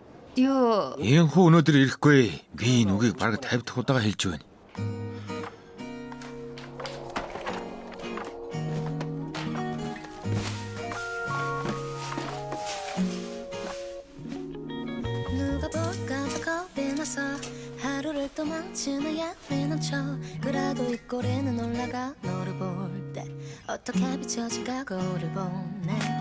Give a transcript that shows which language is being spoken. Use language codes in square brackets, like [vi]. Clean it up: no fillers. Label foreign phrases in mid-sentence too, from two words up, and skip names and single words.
[mn] Юу Энхүү өнөөдөр ирэхгүй. Би энэ үгийг бараг 50 дахь удаага хэлж байна. [ko] 누가 볼까 봐 겁이 나서 하루를 도망치는 양미는 척 그래도 이 꼬리는 올라가 너를 볼 때 어떻게 비춰질까 거울을 보네